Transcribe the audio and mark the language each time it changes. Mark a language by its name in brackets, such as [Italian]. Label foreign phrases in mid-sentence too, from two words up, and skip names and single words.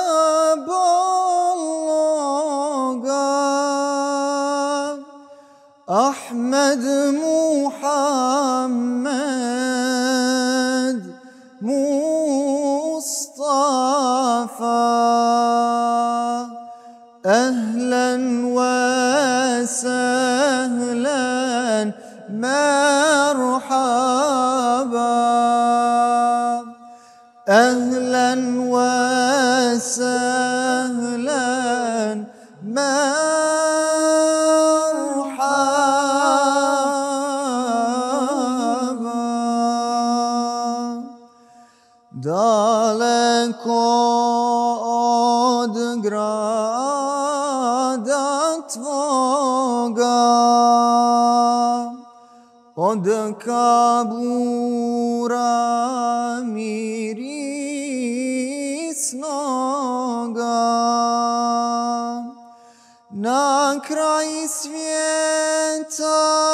[Bosnian] bologa, Ahmed Muhammed Mustafa, [Arabic] أهلا وسهلا مرحبا, أهلا وسهلا مرحبا. [Bosnian] Daleko od grada tvoga, od kabura mirisnoga, na kraj svijeta